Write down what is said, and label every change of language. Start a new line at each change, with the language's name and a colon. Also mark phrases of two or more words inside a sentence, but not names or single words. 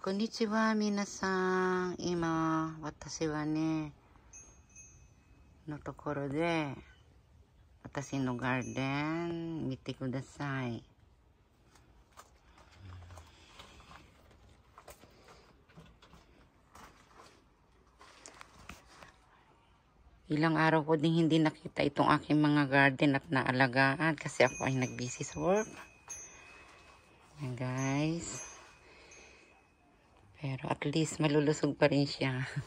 Japanese: こんにちは、皆さん。今、私はね、のところで、私のガーデン、見てください。
Filipino: Ilang araw ko din hindi nakita itong aking mga garden at naalagaan kasi ako ay nag-busy sa work. Ayan, guys. Pero at least malulusog pa rin siya.